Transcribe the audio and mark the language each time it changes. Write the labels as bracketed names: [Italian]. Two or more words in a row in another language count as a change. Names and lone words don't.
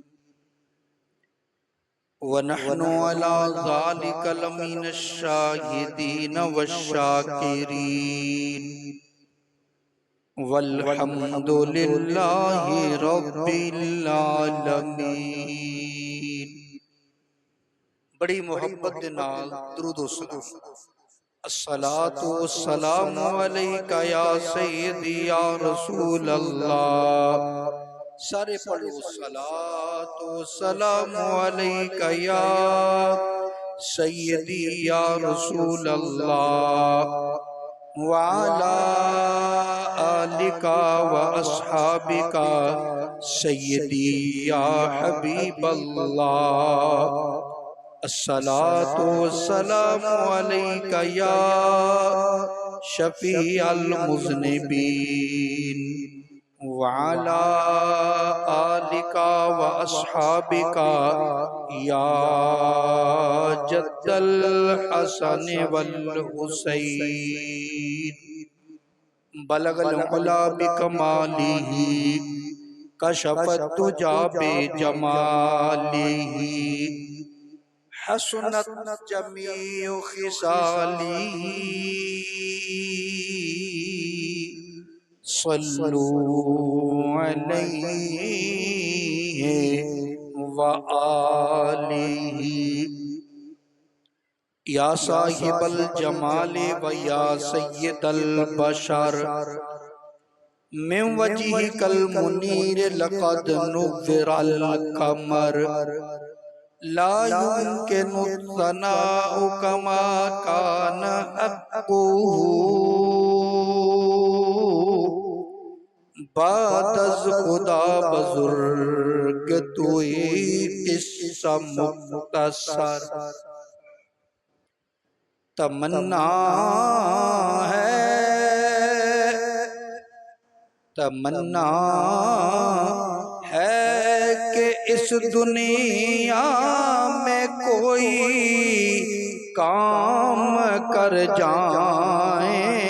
[Arabic] ونحن على ذلك لمن الشاهدين والشاكرين والحمد لله رب العالمين. [Punjabi] बड़ी मोहब्बत दे नाल दुरूद व सलाम। [Arabic] الصلاة والسلام عليك يا سيدي يا رسول الله. [Punjabi] سارے پڑھو [Arabic] الصلاة والسلام عليك يا سيدي يا رسول الله وعلى آلك وأصحابك سيدي يا حبيب الله. الصلاة والسلام عليك يا شفيع المذنبين وعلى آلك وأصحابك يا جد الحسن والحسين. بلغ العلى بكماله كشف الدجى بجماله حسنت جميع خصاله صلوا عليه وآله. يا صاحب الجمال ويا سيد البشر من وجهك المنير لقد نور القمر لا يمكن الثناء كما كان حقه [Persian] بعد از خدا بزرگ تویی قصه مختصر. [Urdu] तमन्ना है कि इस दुनिया में कोई काम कर जाए।